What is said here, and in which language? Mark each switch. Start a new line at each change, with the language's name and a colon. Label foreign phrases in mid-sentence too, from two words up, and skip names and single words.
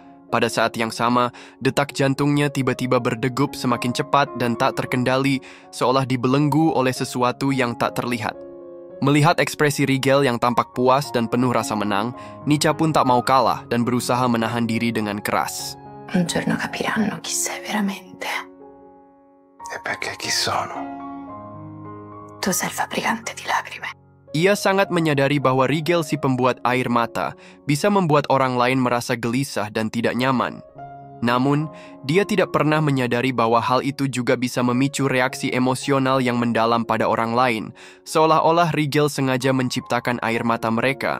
Indonesian: Pada saat yang sama, detak jantungnya tiba-tiba berdegup semakin cepat dan tak terkendali, seolah dibelenggu oleh sesuatu yang tak terlihat. Melihat ekspresi Rigel yang tampak puas dan penuh rasa menang, Nica pun tak mau kalah dan berusaha menahan diri dengan keras.
Italian: Un giorno capiranno chi sei veramente. E perché chi sono? Tu sei il fabbricante di lacrime.
Indonesian: Ia sangat menyadari bahwa Rigel si pembuat air mata bisa membuat orang lain merasa gelisah dan tidak nyaman. Namun, dia tidak pernah menyadari bahwa hal itu juga bisa memicu reaksi emosional yang mendalam pada orang lain, seolah-olah Rigel sengaja menciptakan air mata mereka.